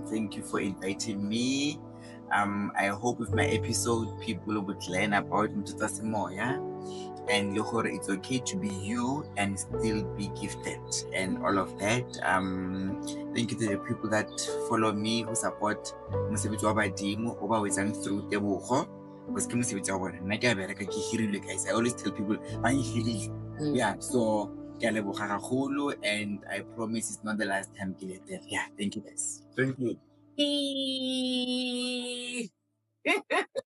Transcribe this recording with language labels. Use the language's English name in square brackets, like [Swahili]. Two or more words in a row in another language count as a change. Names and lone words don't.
[English] Thank you for inviting me. I hope with my episode people would learn about Mtutasi more, yeah? and it's okay to be you and still be gifted and all of that. Thank you to the people that follow me, who support [Tswana] mosebetsi wa badimo o ba wetsang [English] through Tebogo, because [Tswana] ke mosebetsi wa bona. Nna ke a bereka ke hirile, [English] guys. I always tell people [Tswana] ba hirile. [English] Yeah, so [Tswana] ke a leboga gagolo, [English] and I promise it's not the last time [Tswana] ke le [English] there. Yeah, thank you, guys. Thank you.